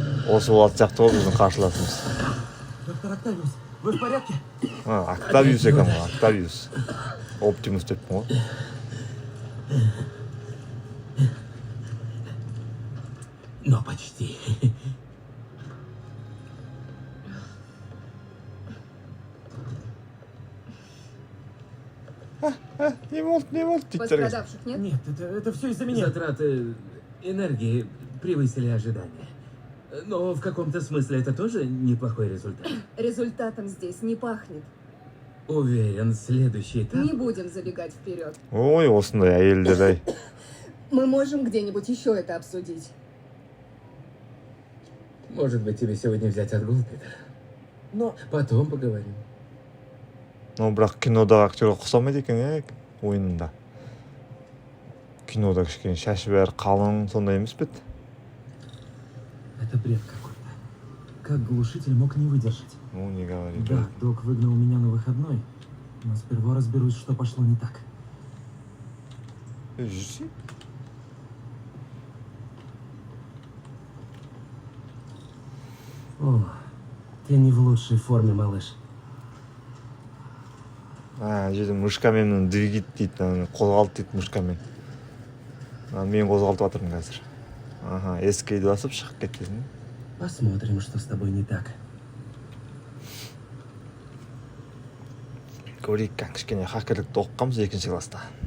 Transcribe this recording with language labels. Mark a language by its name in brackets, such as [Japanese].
[Kazakh] Осы болады сияқты ғой біздің қарсыласымыз. [Russian] Доктор Октавиус, вы в порядке? [Kazakh] Октавиус екен ғой, Октавиус. Оптимус деппін ғой. [Russian] Но почти. [Kazakh] Не болды, дейді. [Russian] Пострадавших нет? Нет, это все из-за меня. Затраты энергии превысили ожидания. Но в каком-то смысле это тоже неплохой результат. Результатом здесь не пахнет. Уверен, следующий этап... Не будем забегать вперед. [Kazakh] Ой, осындай әйелдер-ай. [Russian] Мы можем где-нибудь еще это обсудить. Может быть, тебе сегодня взять отгул, Питер? Но Потом поговорим. [Kazakh] Бірақ кинодағы актерға ұқсамайды екен, ойынында. Кинода кішкене шашы бәрі қалың, сондай емес пе? [Russian] это бред какой-то. Как глушитель мог не выдержать? Ну, не говори. Да, док выгнал меня на выходной, но сперва разберусь, что пошло не так. Жүрсей? О, ты не в лучшей форме, малыш. [Kazakh] Жерде мышкамен двигит дейді, қозғалды дейді мышкамен. Мен қозғалтып жатырмын қазір. Ага, ескейді басып шығып кеткесін. [Russian] Посмотрим, что с тобой не так. [Kazakh] Көрейік, кішкене хакерлікті оқығанбыз екінші класста.